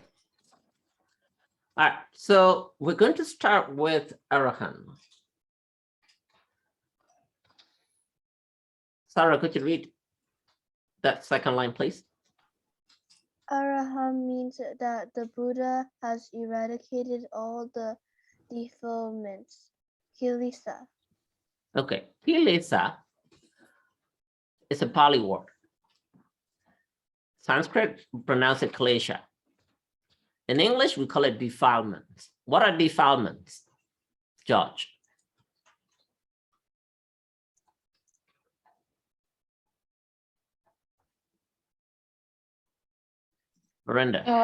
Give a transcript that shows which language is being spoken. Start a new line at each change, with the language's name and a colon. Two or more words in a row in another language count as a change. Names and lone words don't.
English: All right, so we're going to start with Arahant. Sarah, could you read that second line, please? Arahant means that the Buddha has eradicated all the defilements. Kilesa. Okay, Kilesa is a Pali word. Sanskrit pronounce it klesha. In English, we call it defilements. What are defilements, George? Miranda.